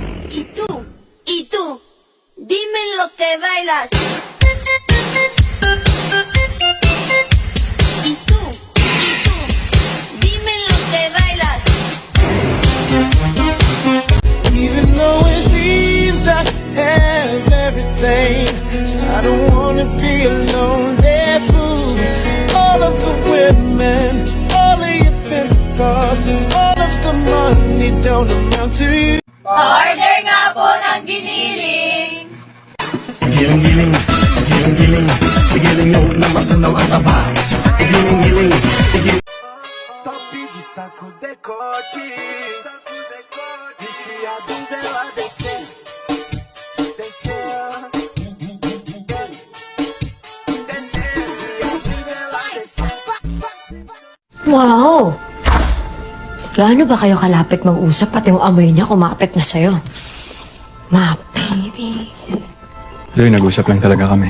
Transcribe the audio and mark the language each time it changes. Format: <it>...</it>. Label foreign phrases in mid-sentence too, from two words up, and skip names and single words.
<es>y tú, dime lo que bailas. Y tú, dime lo que bailas.</es> <en>Even though it seems I have everything, I don't wanna be alone. They're fool. All of the women, all of your expensive cars, all of the money don't amount to you.</en> <tl>Order nga po ng giniling. Giling-giling, giling-giling, giling nyo na matunaw ang aba. Giling-giling, giling.</tl> <pt>Topi de estaco decote, disse a donzela descer, descer,</pt> <en>Wow!</en> <tl>Gaano ba kayo kalapit mag-usap pati yung amoy niya kumapit na sa'yo? Ma, baby. Zoe, nag-usap lang talaga kami.</tl>